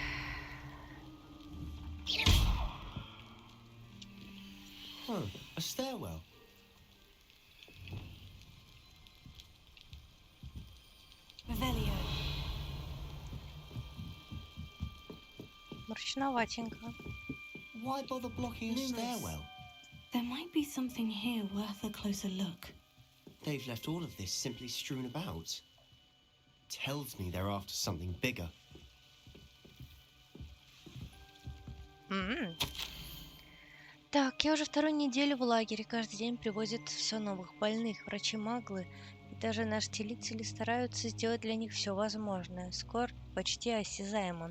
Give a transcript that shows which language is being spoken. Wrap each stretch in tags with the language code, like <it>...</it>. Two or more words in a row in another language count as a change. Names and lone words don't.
<en>Huh, a stairwell. Revelio.</en> <ru>Мрачноватенько.</ru> <en>Why bother blocking a Numerous. stairwell? There might be something here worth a closer look. They've left all of this simply strewn about. Tells me they're after something bigger.</en> <ru>Так, я уже вторую неделю в лагере. Каждый день привозят все новых больных. Врачи-маглы и даже наши целители стараются сделать для них все возможное. Скоро почти осязаемо.</ru>